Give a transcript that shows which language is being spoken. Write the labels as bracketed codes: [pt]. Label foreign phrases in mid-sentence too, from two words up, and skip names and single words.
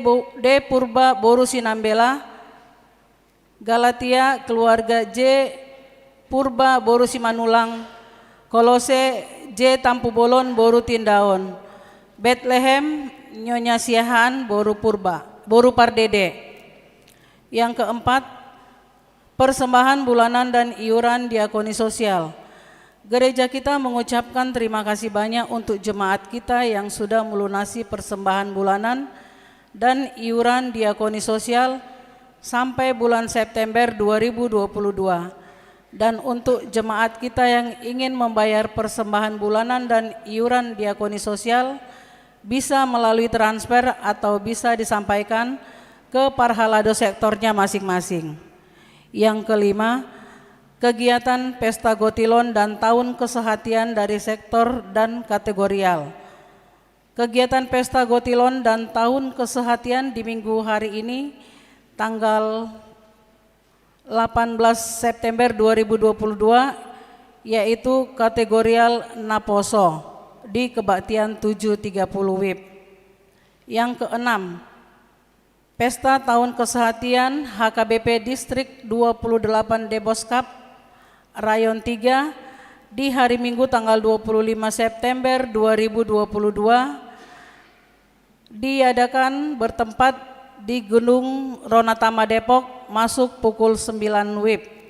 [id] Purba, Boru Sinambela, Galatia, keluarga J. Purba, Boru Simanulang, Kolose, J. Tampu Bolon, Boru Tindaon, Bethlehem, Nyonya Siahan, Boru Purba, Boru Pardede. Yang keempat, persembahan bulanan dan iuran diakoni sosial. Gereja kita mengucapkan terima kasih banyak untuk jemaat kita yang sudah melunasi persembahan bulanan dan iuran diakoni sosial sampai bulan September 2022. Dan untuk jemaat kita yang ingin membayar persembahan bulanan dan iuran diakoni sosial bisa melalui transfer atau bisa disampaikan ke parhalado sektornya masing-masing. Yang kelima, kegiatan pesta gotilon dan tahun kesehatian dari sektor dan kategorial. Kegiatan pesta gotilon dan tahun kesehatian di minggu hari ini tanggal 18 September 2022 yaitu kategorial Naposo di kebaktian 7.30 WIB. Yang keenam, pesta tahun kesehatian HKBP Distrik 28 Deboskap Rayon 3 di hari Minggu tanggal 25 September 2022 diadakan bertempat di Gunung Ronatama Depok masuk pukul 9 WIB.